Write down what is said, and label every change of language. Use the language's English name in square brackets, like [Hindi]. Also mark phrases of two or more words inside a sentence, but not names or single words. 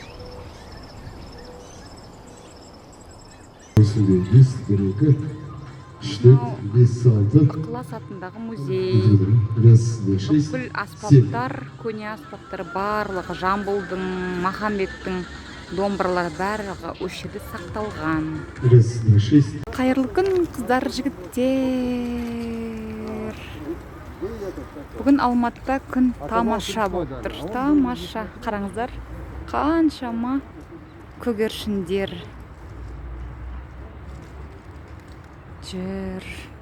[Kazakh] Бес бір екі 4, 5, 6. Ықылас атындағы музей. [Russian] Раз, два, шесть, [Kazakh] Бүкіл 7. аспаптар, көне аспаптар барлығы Жамбылдың, Махамбеттің домбыралары барлығы осы жерде сақталған. [Russian] Раз, два, шесть. [Kazakh] Қайырлы күн, қыздар, жігіттер. Бүгін Алматыда күн тамаша болып тұр. Тамаша. Қараңыздар, қаншама көгершіндер жүр.